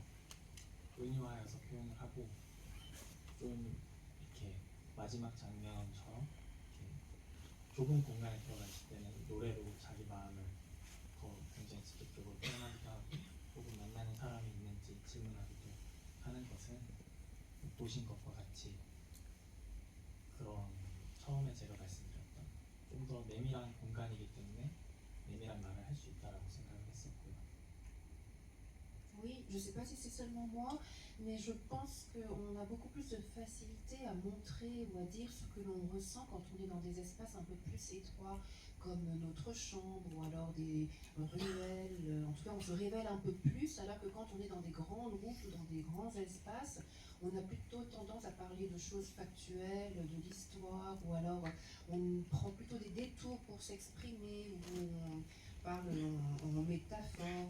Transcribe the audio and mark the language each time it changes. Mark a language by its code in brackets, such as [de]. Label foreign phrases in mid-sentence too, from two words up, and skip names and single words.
[ko] 은유하여서 표현을 하고 좀 이렇게 마지막 장면처럼 이렇게 좁은 공간에 들어갔을 때는 노래로 자기 마음을 더 굉장히 직접적으로 표현하기도 하고 혹은 만나는 사람이 있는지 질문하기도 하는 것은 보신 것과 같이 그런 처음에 제가 말씀드렸던 좀 더 내밀한 공간이기 때문에 내밀한 말을 할 수 있다라고 생각을 했었고요. [fr] Oui, je ne sais pas si c'est seulement moi, mais je pense qu'on a beaucoup plus de facilité à montrer ou à dire ce que l'on ressent quand on est dans des espaces un peu plus étroits, comme notre chambre ou alors des ruelles. En tout cas, on se révèle un peu plus, alors que quand on est dans des grandes routes ou dans des grands espaces, on a plutôt tendance à parler de choses factuelles, de l'histoire, ou alors on prend plutôt des détours pour s'exprimer, ou on parle en métaphore.